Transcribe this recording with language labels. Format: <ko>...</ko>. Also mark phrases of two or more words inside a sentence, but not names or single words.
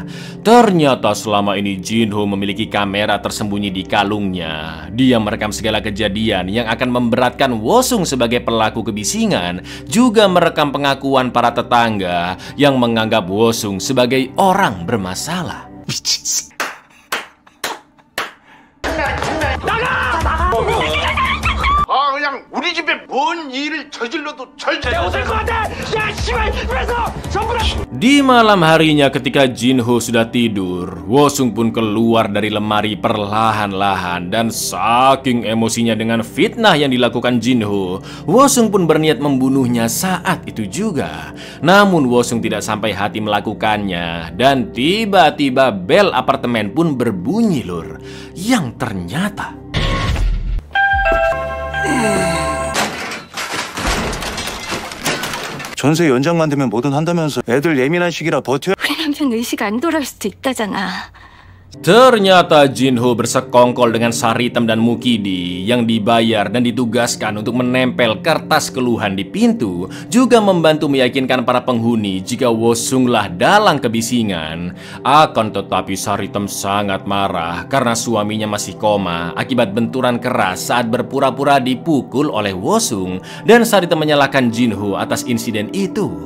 <id>Ternyata selama ini Jinho memiliki kamera tersembunyi di kalungnya. Dia merekam segala kejadian yang akan memberatkan Wosung sebagai pelaku kebisingan, juga merekam pengakuan para tetangga yang menganggap Wosung sebagai orang bermasalah.</id> <ko>그냥 우리 집에 뭔 일을 저질러도 절대 없을 것 같아. 야 씨발 그래서 전부 다.</ko> <id>Di malam harinya ketika Jinho sudah tidur, Wosung pun keluar dari lemari perlahan-lahan dan saking emosinya dengan fitnah yang dilakukan Jinho, Wosung pun berniat membunuhnya saat itu juga. Namun Wosung tidak sampai hati melakukannya dan tiba-tiba bel apartemen pun berbunyi lur, yang ternyata</id> <ko>전세 연장만 되면 뭐든 한다면서 애들 예민한 시기라 버텨. 우리 남편 의식 안 돌아올 수도 있다잖아.</ko> <id>Ternyata Jinho bersekongkol dengan Saritem dan Mukidi yang dibayar dan ditugaskan untuk menempel kertas keluhan di pintu, juga membantu meyakinkan para penghuni jika Wosunglah dalang kebisingan. Akan tetapi Saritem sangat marah karena suaminya masih koma akibat benturan keras saat berpura-pura dipukul oleh Wosung, dan Saritem menyalahkan Jinho atas insiden itu.</id>